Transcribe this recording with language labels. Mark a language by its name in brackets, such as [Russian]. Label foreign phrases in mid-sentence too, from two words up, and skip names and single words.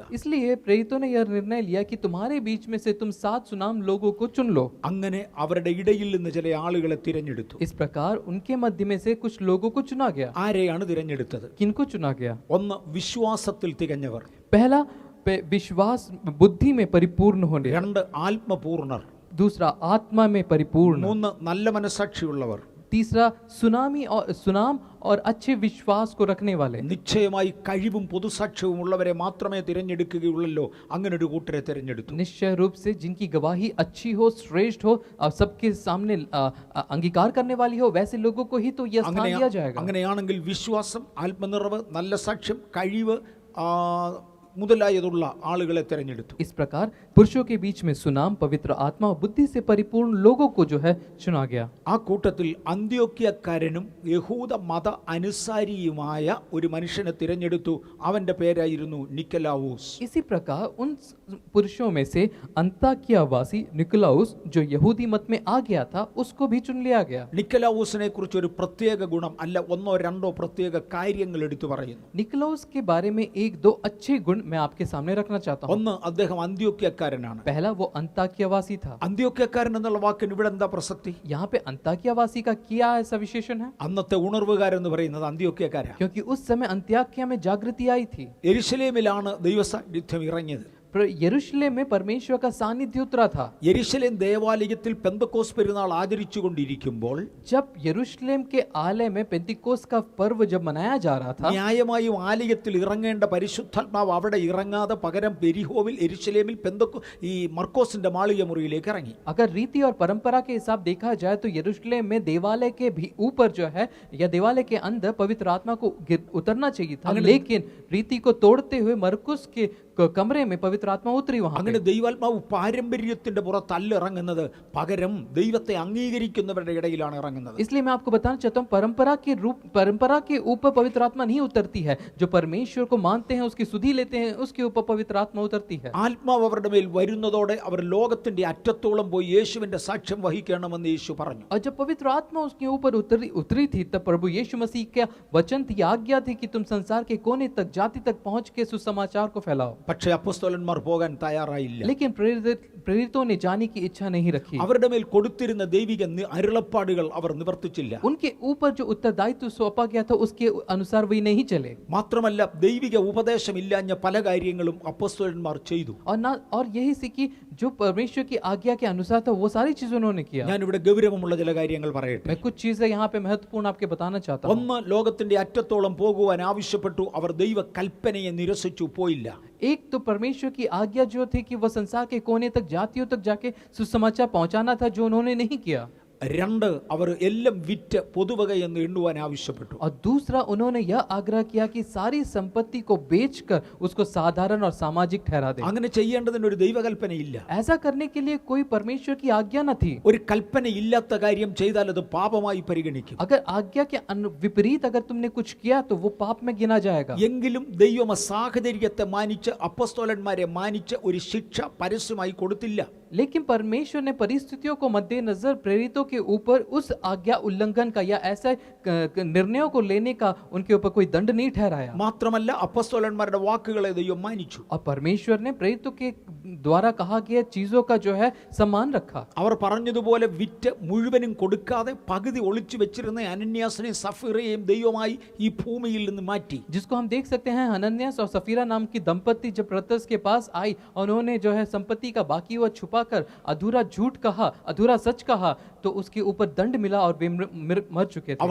[Hindi] इसलिए प्रेरितों ने यह निर्णय लिया कि तुम्हारे बीच में से तुम 7 सुनाम लोगों को चुन लो। [Malayalam] അങ്ങനെ അവരുടെ ഇടയിൽ നിന്ന് ചില ആളുകളെ തിരഞ്ഞെടുത്തു. [Hindi] इस प्रकार उनके मध्य में से कुछ लोगों को चुना गया। [Malayalam] ആരെയാണ് തിരഞ്ഞെടുത്തത്? [Hindi] किनको चुना गया? [Malayalam] ഒന്ന്, വിശ്വാസത്തിൽ തികഞ്ഞവർ. [Hindi] पहला, विश्वास बुद्धि में परिपूर्ण होने। [Malayalam] രണ്ട്, ആത്മപൂർണർ. [Hindi] दूसरा, आत्मा में परिपूर्ण। [Malayalam] മൂന്ന്, നല്ല മനസാക്ഷിയുള്ളവർ. तीसरा, सुनाम और अच्छे विश्वास को रखने वाले। [Hindi] നിശ്ചയമായി കഴിവും പൊതുസാക്ഷ്യവും ഉള്ളവരെ മാത്രമേ തിരഞ്ഞെടുക്കുകയുള്ളല്ലോ. അങ്ങനെ ഒരു കൂട്ടരെ തിരഞ്ഞെടുത്തു. निश्चय रूप से जिनकी गवाही अच्छी हो, श्रेष्ठ हो और सबके सामने अंगीकार करने वाली हो, वैसे लोगों को ही तो यह स्थान दिया जाएगा। [Malayalam] അങ്ങനെയാണെങ്കിൽ വിശ്വാസം, ആത്മനിറവ്, നല്ല സാക്ഷ്യം, കഴിവ് മുതലായതുള്ള ആളുകളെ തിരഞ്ഞെടുത്തു. [Hindi] इस प्रकार पुरुषों के बीच में सुनाम, पवित्र आत्मा और बुद्धि से परिपूर्ण लोगों को जो है चुना गया। [Malayalam] ആ കൂട്ടത്തിൽ അന്ത്യോക്യക്കാരനും യഹൂദ മത അനുസാരിയുമായ ഒരു മനുഷ്യനെ തിരഞ്ഞെടുത്തു. അവന്റെ പേരായിരുന്നു നിക്കലാവൂസ്. [Hindi] इसी प्रकार उन पुरुषों में से अन्ताकियावासी निकोलाउस, जो यहूदी मत में आ गया था, उसको भी चुन लिया गया। [Malayalam] നിക്കലാവൂസിനെ കുറിച്ച് ഒരു പ്രത്യേക ഗുണം അല്ല, ഒന്നോ രണ്ടോ പ്രത്യേക കാര്യങ്ങൾ എടുത്തു പറയുന്നു. [Hindi] निकोलाउस के बारे में एक दो अच्छे गुण मैं आपके सामने रखना चाहता हूँ। [Malayalam] ഒന്ന്, അദ്ദേഹം അന്ത്യോക്യക്കാരനാണ്. [Hindi] पहला, वो अन्ताकियावासी था। [Malayalam] അന്ത്യോക്യക്കാരൻ എന്നുള്ള വാക്കിന് ഇവിടെ എന്താ പ്രസക്തി? [Hindi] यहाँ पे अन्ताकियावासी का क्या ऐसा विशेषण है? [Malayalam] അന്നത്തെ ഉണർവുകാരെന്ന് പറയുന്നത് അന്ത്യോക്യക്കാരാ. [Hindi] क्योंकि उस समय अन्ताकिया में जागृति आई थी। [Malayalam] യെരുശലേമിലാണ് ദൈവസാന്നിധ്യം ഇറങ്ങിയത്. [Hindi] यरूशलेम में परमेश्वर का सानिध्य उतरा था। [Malayalam] യെരുശലേം ദേവാലയത്തിൽ പെന്തക്കോസ് പെരുന്നാൾ ആചരിച്ചുകൊണ്ടിരിക്കുമ്പോൾ [Hindi] जब यरूशलेम के आलय में पेंतिकोस का पर्व जब मनाया जा रहा था, [Malayalam] ന്യായമായും ആലയത്തിൽ ഇറങ്ങേണ്ട പരിശുദ്ധാത്മാവ് അവിടെ ഇറങ്ങാതെ പകരം പെരിഹോവിൽ യെരുശലേമിൽ ഈ മർക്കോസിന്റെ മാളിക മുറിയിലേക്ക് ഇറങ്ങി. [Hindi] अगर रीति और परंपरा के हिसाब देखा जाए तो यरूशलेम में देवालय के भी ऊपर जो है या देवालय के अंदर पवित्र आत्मा को उतरना चाहिए था, लेकिन रीति को तोड़ते हुए मरकुस के कमरे में पवित्र आत्मा उतरी वहां। [Malayalam] അങ്ങനെ ദൈവാത്മാവ് പാരമ്പര്യത്തിന്റെ പുറത്തല്ല ഇറങ്ങുന്നത്, പകരം ദൈവത്തെ അംഗീകരിക്കുന്നവരുടെ ഇടയിലാണ് ഇറങ്ങുന്നത്. [Hindi] इसलिए मैं आपको बताना चाहता हूँ, परंपरा के ऊपर पवित्र आत्मा नहीं उतरती है। जो परमेश्वर को मानते हैं, उसकी सुधि लेते हैं, उसके ऊपर पवित्र आत्मा उतरती है। [Malayalam] ആത്മാവ് അവരുടെ മേൽ വരുന്നതോടെ അവർ ലോകത്തിന്റെ അറ്റത്തോളം പോയി യേശുവിന്റെ സാക്ഷ്യം വഹിക്കണമെന്ന് യേശു പറഞ്ഞു. [Hindi] और जब पवित्र आत्मा उसके ऊपर उतरी थी, तब प्रभु यीशु मसीह का वचन थी, आज्ञा थी कि तुम संसार के कोने तक, जाति तक पहुंच के सुसमाचार को फैलाओ। [Malayalam] പക്ഷേ അപ്പോസ്തലന്മാർ പോകാൻ തയ്യാറായില്ല. [Hindi] लेकिन प्रेरितों ने जाने की इच्छा नहीं रखी। [Malayalam] അവരുടെ മേൽ കൊടുത്തിരുന്ന ദൈവിക അരുളപ്പാടുകൾ അവർ നിവർത്തിച്ചില്ല. [Hindi] उनके ऊपर जो उत्तरदायित्व सौंपा गया था, उसके अनुसार वे नहीं चले। [Malayalam] മാത്രമല്ല, ദൈവിക ഉപദേശം ഇല്ലാഞ്ഞ പല കാര്യങ്ങളും അപ്പോസ്തലന്മാർ ചെയ്തു. [Hindi] और यही से कि जो परमेश्वर की आज्ञा के अनुसार था, वो सारी चीजें उन्होंने किया। [Malayalam] ഞാൻ ഇവിടെ ഗൗരവമുള്ള ചില കാര്യങ്ങൾ പറയട്ടെ. [Hindi] मैं कुछ चीजें यहाँ पे महत्वपूर्ण आपके बताना चाहता हूँ। [Malayalam] ഒന്ന്, ലോകത്തിന്റെ അറ്റത്തോളം പോകുവാൻ ആവശ്യപ്പെട്ടു. അവർ ദൈവ കൽപ്പനയെ നിരസിച്ചു പോയില്ല. [Hindi] एक तो परमेश्वर की आज्ञा जो थी कि वह संसार के कोने तक, जातियों तक जाके सुसमाचार पहुंचाना था, जो उन्होंने नहीं किया। [Malayalam] രണ്ട്, അവർ എല്ലാം വിറ്റ് പൊതുവകയെന്ന് എണ്ണുവാൻ ആവശ്യപ്പെട്ടു. [Hindi] और दूसरा, उन्होंने यह आग्रह किया कि सारी संपत्ति को बेचकर उसको साधारण और सामाजिक ठहरा दे। [Malayalam] അങ്ങനെ ചെയ്യേണ്ടതിന് ഒരു ദൈവകൽപ്പനയില്ല. [Hindi] ऐसा करने के लिए कोई परमेश्वर की आज्ञा न थी। [Malayalam] ഒരു കൽപ്പനയില്ലാത്ത കാര്യം ചെയ്താൽ അത് പാപമായി പരിഗണിക്കും. [Hindi] अगर आज्ञा के विपरीत अगर तुमने कुछ किया तो वो पाप में गिना जाएगा। [Malayalam] എങ്കിലും ദൈവം സാഹചര്യത്തെ മാനിച്ച് അപ്പോസ്തലന്മാരെ മാനിച്ച് ഒരു ശിക്ഷ പരസ്യമായി കൊടുത്തില്ല. [Hindi] लेकिन परमेश्वर ने परिस्थितियों को मद्देनजर प्रेरितों के ऊपर उस आज्ञा उल्लंघन का या ऐसे निर्णयों को लेने का उनके ऊपर कोई दंड नहीं ठहराया। [Malayalam] മാത്രമല്ല അപ്പോസ്തലന്മാരുടെ വാക്കുകളെ ദൈവം മാനിച്ചു. [Hindi] और परमेश्वर ने प्रेरितों के द्वारा कहा गया चीजों का जो है सम्मान रखा। [Malayalam] അവർ പറഞ്ഞതുപോലെ വിറ്റ് മുഴുവനും കൊടുക്കാതെ പകുതി ഒളിച്ചു വെച്ചിരുന്ന അനന്യാസിനെയും സഫീറയെയും ദൈവമായി ഈ ഭൂമിയിൽ നിന്ന് മാറ്റി. [Hindi] जिसको हम देख सकते हैं, हनन्यास और सफीरा नाम की दंपत्ति जब पतरस के पास आई, उन्होंने जो है संपत्ति का बाकी हुआ छुपाकर अधूरा झूठ कहा, अधूरा सच कहा, तो उसके ऊपर दंड मिला और वे मर चुके थे।